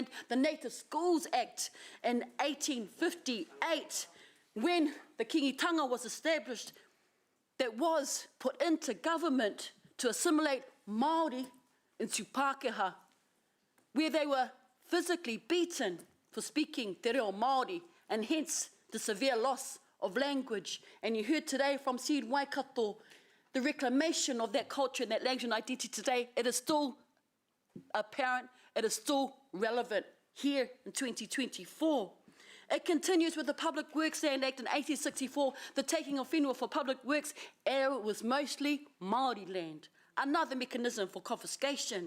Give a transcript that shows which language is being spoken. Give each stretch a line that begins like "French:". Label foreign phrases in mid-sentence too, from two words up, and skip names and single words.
English: The Native Schools Act in 1858, when the kingitanga was established, that was put into government to assimilate Māori into Pākehā, where they were physically beaten for speaking
Māori: te reo Māori,
English: and hence the severe loss of language. And you heard today from Seed Waikato, the reclamation of that culture and that language and identity today. It is still apparent, it is still relevant here in 2024. It continues with the Public Works Land Act in 1864, the taking of whenua for public works, and it was mostly Māori land, another mechanism for confiscation.